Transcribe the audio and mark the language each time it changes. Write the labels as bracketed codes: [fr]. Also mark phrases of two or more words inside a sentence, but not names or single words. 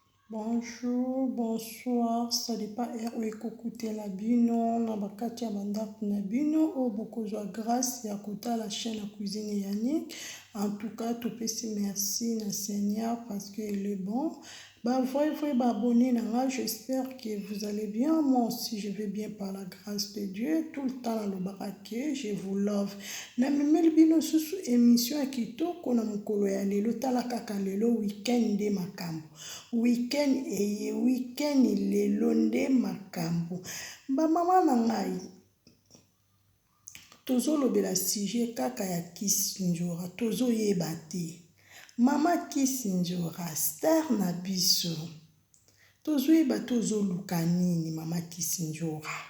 [fr] Bonjour, bonsoir, ça dépend heure [ln] oyo ekokutela bino, na bakati ya bandako na bino, oyo bokozwa grâce ya kotala chaîne ya Cuisine Yannick. [fr] En tout cas, topesi merci na Seigneur parce que il est bon. Bah, vrai, vrai, bah, abonné na nga, j'espère que vous allez bien. Moi aussi, je vais bien par la grâce de Dieu. Tout le temps, nalobaka que je vous love. [ln] Na memeli bino susu émission ya kitoko na mokolo ya lelo. Tala kaka lelo, week-end nde makambo. Week-end eye, week-end lelo nde makambo. Ba mama na ngai, tozolobela sujet kaka ya Kiss Njora, tozoyeba te. Mama Kiss Njora, star na biso. Tozoyeba te ozoluka nini, Mama Kiss Njora.